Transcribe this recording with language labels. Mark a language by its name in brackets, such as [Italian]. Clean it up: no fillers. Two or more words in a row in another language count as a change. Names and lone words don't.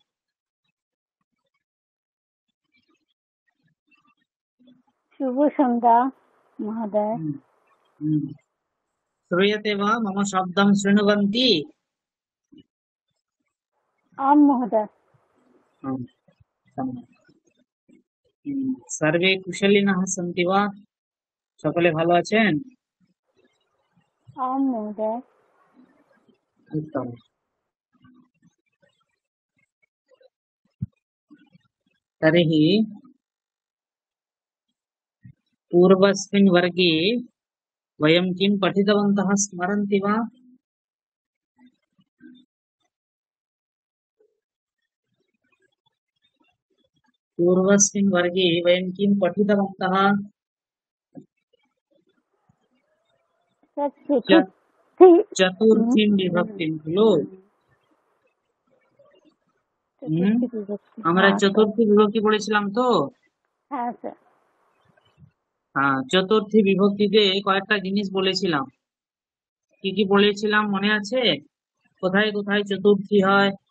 [Sanskrit] शुभ संध्या महोदय। श्रूयते वा? मम शब्दं शृण्वन्ति? आं महोदय। सर्वे कुशलिनः सन्ति वा? [Bangla] সকলে ভালো আছেন? [Sanskrit] आं महोदय। उत्तम। तर्हि पूर्वस्मिन् वर्गे वयं किं पठितवन्तः स्मरन्ति वा? पूर्वस्मिन् वर्गे वयं किं पठितवन्तः? चतुर्थीं विभक्तिं खलु? [Bangla] আমরা চতুর্থী বিভক্তি পড়েছিলাম তো? হ্যাঁ স্যার। হ্যাঁ, চতুর্থী বিভক্তিতে কয়েকটা জিনিস বলেছিলাম। কি কি বলেছিলাম মনে আছে? কোথায় কোথায় চতুর্থী হয়?